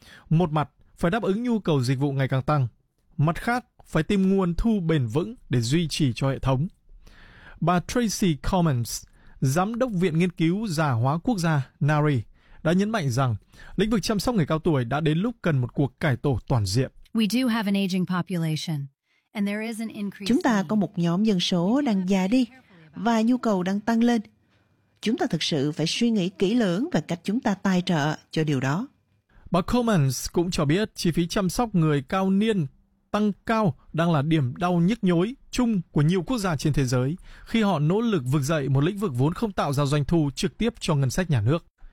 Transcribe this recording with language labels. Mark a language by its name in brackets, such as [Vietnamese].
[Vietnamese] Một mặt, phải đáp ứng nhu cầu dịch vụ ngày càng tăng. Mặt khác, phải tìm nguồn thu bền vững để duy trì cho hệ thống. Bà Tracy Commons, Giám đốc Viện Nghiên cứu Già hóa Quốc gia NARI, đã nhấn mạnh rằng lĩnh vực chăm sóc người cao tuổi đã đến lúc cần một cuộc cải tổ toàn diện. [English] We do have an aging population. And there is an increase. [Vietnamese] Chúng ta có một nhóm dân số đang già đi và nhu cầu đang tăng lên. Chúng ta thực sự phải suy nghĩ kỹ lưỡng về cách chúng ta tài trợ cho điều đó. Bà Commons cũng cho biết chi phí chăm sóc người cao niên tăng cao đang là điểm đau nhức nhối chung của nhiều quốc gia trên thế giới khi họ nỗ lực vực dậy một lĩnh vực vốn không tạo ra doanh thu trực tiếp cho ngân sách nhà nước.